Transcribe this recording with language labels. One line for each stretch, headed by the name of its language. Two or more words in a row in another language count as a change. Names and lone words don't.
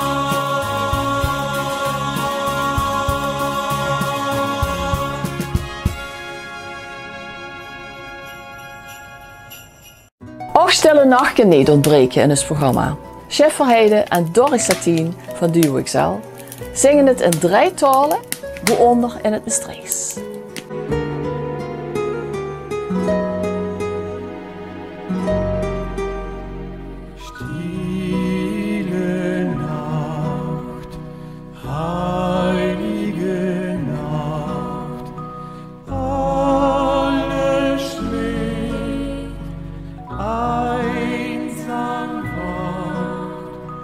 Dutch: Ook Stille Nacht kan niet ontbreken in het programma. Chef Verheijden en Doris Satien van Duo XL zingen het in 3 talen, waaronder in het Maastrichts.
German: Stille Nacht, heilige Nacht, alles schläft, einsam wacht,